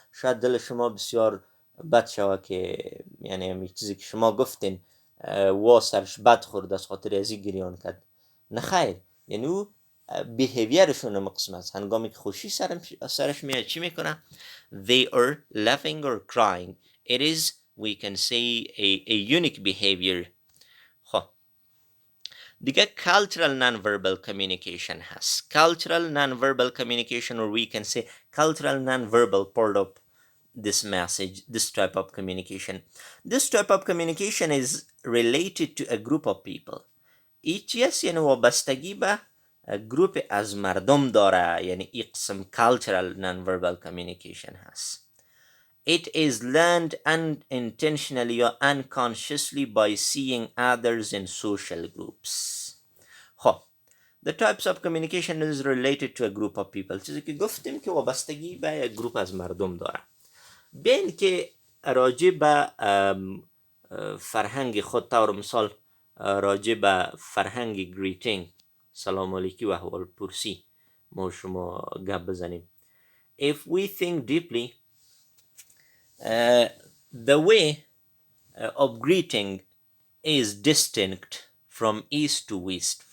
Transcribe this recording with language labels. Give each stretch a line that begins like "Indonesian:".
Persian: شاید دل شما بسیار بد شوه که یعنی همین چیزی که شما گفتین وا سرش بد خورد از خاطر ازی گریان کرد. نه خیر، یعنی او بیهیویرشون مقسم است. هنگامی که خوشی سرش میاد چی میکنه؟
English: They are laughing or crying. It is, we can say, a unique behavior.
Persian: خب دیگه cultural nonverbal communication هست.
English: Cultural nonverbal communication, or we can say cultural nonverbal part of this message, this type of communication. This type of communication is related to a group of people.
Persian: ETS یعنی وابستگی به گروپ از مردم داره، یعنی این قسم cultural nonverbal communication هست.
English: It is learned unintentionally or unconsciously by seeing others in social groups. خب The types of communication is related to a group of people.
Persian: چیزی که گفتیم که وابستگی به یک گروپ از مردم داره. بین که راجع به فرهنگ خود، طور مثال راجع به فرهنگ گریتینگ، سلام علیکی و احوال پرسی، ما شما گپ بزنیم.
English: If we think deeply, the way of greeting is distinct from east to west.